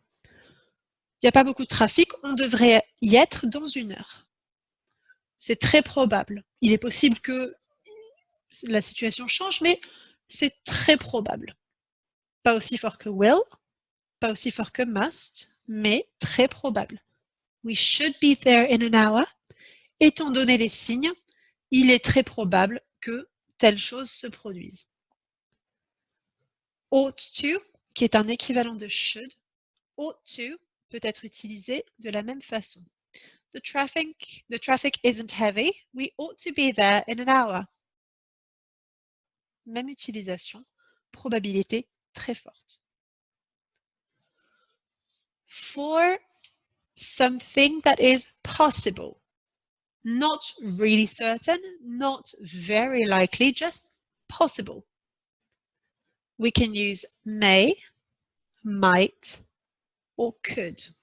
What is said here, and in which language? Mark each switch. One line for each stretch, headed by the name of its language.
French: Il n'y a pas beaucoup de trafic. On devrait y être dans 1 heure. C'est très probable. Il est possible que la situation change, mais c'est très probable. Pas aussi fort que will, pas aussi fort que must, mais très probable.
English: We should be there in an hour.
French: Étant donné les signes, il est très probable que telle chose se produise. Ought to, qui est un équivalent de should. Ought to peut être utilisé de la même façon.
English: The traffic isn't heavy. We ought to be there in an hour.
French: Même utilisation, probabilité très forte.
English: For something that is possible, not really certain, not very likely, just possible. We can use may, might, or could.